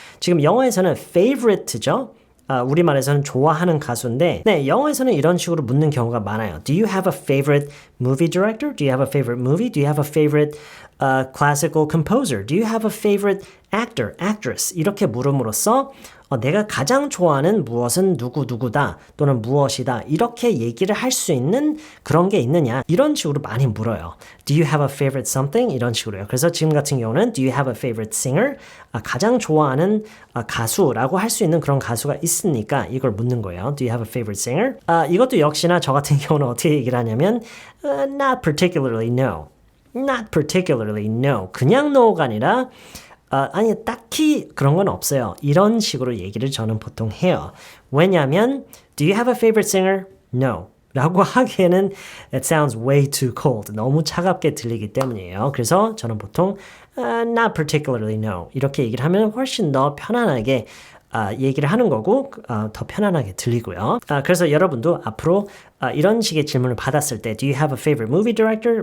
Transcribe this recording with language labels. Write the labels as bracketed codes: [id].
[ko] 지금 영어에서는 favorite죠. 우리말에서는 좋아하는 가수인데 네, 영어에서는 이런 식으로 묻는 경우가 많아요. [en] Do you have a favorite movie director? Do you have a favorite movie? Do you have a favorite classical composer? Do you have a favorite actor, actress? [ko] 이렇게 물음으로써 내가 가장 좋아하는 무엇은 누구누구다 또는 무엇이다 이렇게 얘기를 할 수 있는 그런 게 있느냐 이런 식으로 많이 물어요. [en] Do you have a favorite something? [ko] 이런 식으로요. 그래서 지금 같은 경우는 [en] Do you have a favorite singer? [ko] 가장 좋아하는 가수라고 할 수 있는 그런 가수가 있으니까 이걸 묻는 거예요. [en] Do you have a favorite singer? [ko] 이것도 역시나 저 같은 경우는 어떻게 얘기를 하냐면 [en] Not particularly, no. Not particularly, no. [ko] 그냥 no가 아니라 아니 딱히 그런 건 없어요. 이런 식으로 얘기를 저는 보통 해요. 왜냐하면 [en] Do you have a favorite singer? No. [ko] 라고 하기에는 [en] It sounds way too cold. [ko] 너무 차갑게 들리기 때문이에요. 그래서 저는 보통 [en] Not particularly, no. [ko] 이렇게 얘기를 하면 훨씬 더 편안하게 얘기를 하는 거고 더 편안하게 들리고요. 그래서 여러분도 앞으로 이런 식의 질문을 받았을 때 [en] Do you have a favorite movie director?